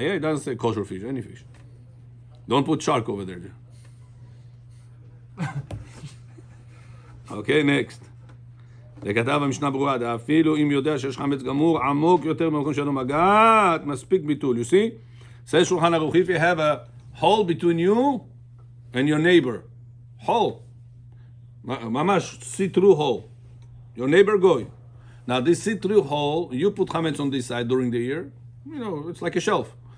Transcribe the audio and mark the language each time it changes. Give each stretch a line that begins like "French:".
English: Yeah, it doesn't say kosher fish, any fish. Don't put shark over there. Okay, next.
Hebrew: וכתב במשנה ברורה, אפילו אם יודע שיש חמץ גמור, עמוק יותר במקום שלא מגעת, מספיק ביטול.
English: You see? Says Shulchan Aruch, if you have a hole between you and your neighbor, hole,
Hebrew: ממש
English: see-through hole, your neighbor goy. Now this see-through hole, you put chametz on this side during the year, you know, it's like a shelf.